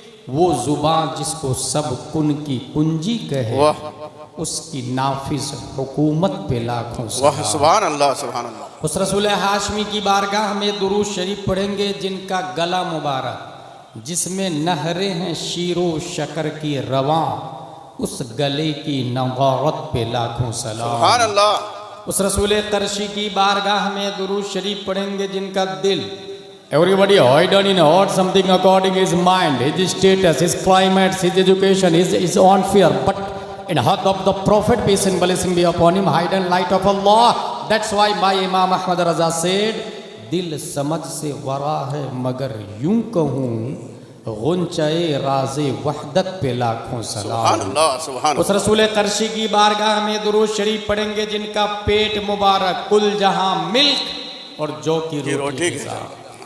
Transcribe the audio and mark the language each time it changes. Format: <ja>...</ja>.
<hi>वो जुबान जिसको सब कुन की कुंजी कहे उसकी नाफिज हुकूमत पे लाखों वाह सुभान अल्लाह सुभान अल्लाह। उस रसूल हाशमी की बारगाह में दुरूद शरीफ पढ़ेंगे जिनका गला मुबारक जिसमें नहरें हैं शीरो शकर की रवां उस गले की नगावत पे लाखों सलाम सुभान अल्लाह। उस रसूल करशी की बारगाह में दुरूद शरीफ पढ़ेंगे जिनका दिल</hi> <en>everybody hidden in heart something according his mind, his status, his climate, his education, his own fear, but in heart of the Prophet, peace and blessing be upon him, hidden light of Allah. That's why my Imam Ahmad Raza said,</en> <hi>दिल समझ से वरा है मगर यूं कहूँ गुंचाए राज़े वहदत पे लाखों सलाम। उस रसूल करशी की बारगाह में दुरूद शरीफ पढ़ेंगे जिनका पेट मुबारक कुल जहां मिल्क और जौ की रोटी के साथ।</hi>